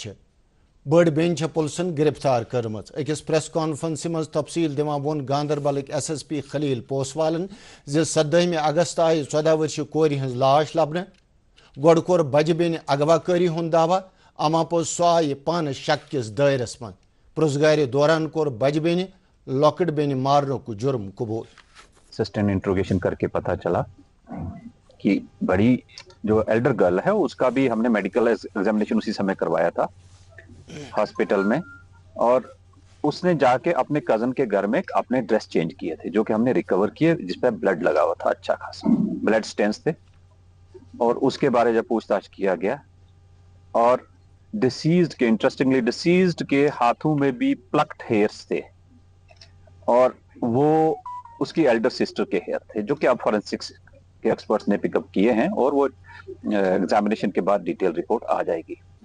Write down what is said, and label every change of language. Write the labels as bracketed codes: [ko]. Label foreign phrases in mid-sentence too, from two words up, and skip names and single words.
[ks] بڑ بین پولیسن گرفتار کرمز اکس [en] press conference [ks] مز تفصیل دِوان وون گاندربلک ایس ایس پی خلیل پوسوالن 17 اگست آئی 14 ورشہ کور ہز لاش لبنہ گۄڈٕ کوٚر بجہ بین اغوا کاری ہند دعویٰ اما پوٚز سۄ آیہِ پانہٕ شک کس دائرس من پرزگار دوران کوٚر بجہ بین لۄکٕٹ بین مارنُک جرم قبول [en] sustained interrogation [ur] کر کے پتہ چلا کہ بڑی جو [en] elder girl [ur] ہے اس کا بھی ہم نے [en] medical examination [ur] اسی سمے کروایا تھا ہاسپٹل میں اور اس نے جا کے اپنے کزن کے گھر میں اپنے [en] dress change [ur] کیے تھے جو کہ ہم نے ریکور کیے جس پہ بلڈ لگا ہوا تھا اچھا خاصا [en] blood stains [ur] تھے اور اس کے بارے جب پوچھ تاچھ کیا گیا اور ڈسیزڈ کے انٹرسٹنگلی ڈسیزڈ کے ہاتھوں میں بھی [en] plucked hairs [ur] تھے اور وہ اس کی [en] elder sister [ur] کے ہیئر تھے جو کہ اب فورینسکس کے ایکسپرٹس نے [en] pick up [ur] کیے ہیں اور وہ ایگزامینیشن کے بعد [en] detail report [ur] آ جائے گی.